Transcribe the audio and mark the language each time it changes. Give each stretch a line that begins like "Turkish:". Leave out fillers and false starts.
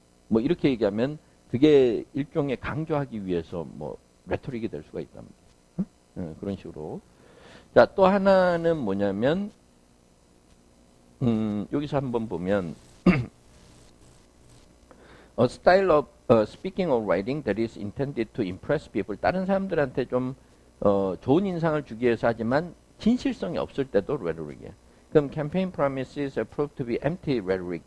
Korean: 이렇게 얘기하면 그게 일종의 강조하기 위해서 레토릭이 될 수가 있단 말이에요. 그런 식으로. 자, 또 하나는 뭐냐면 여기서 한번 보면
English: a style of speaking or writing that is intended to impress people.
Korean: 다른 사람들한테 좀 좋은 인상을 주기 위해서 하지만 진실성이 없을 때도 rhetoric이에요.
English: 그럼 campaign promises are proved to be empty rhetoric.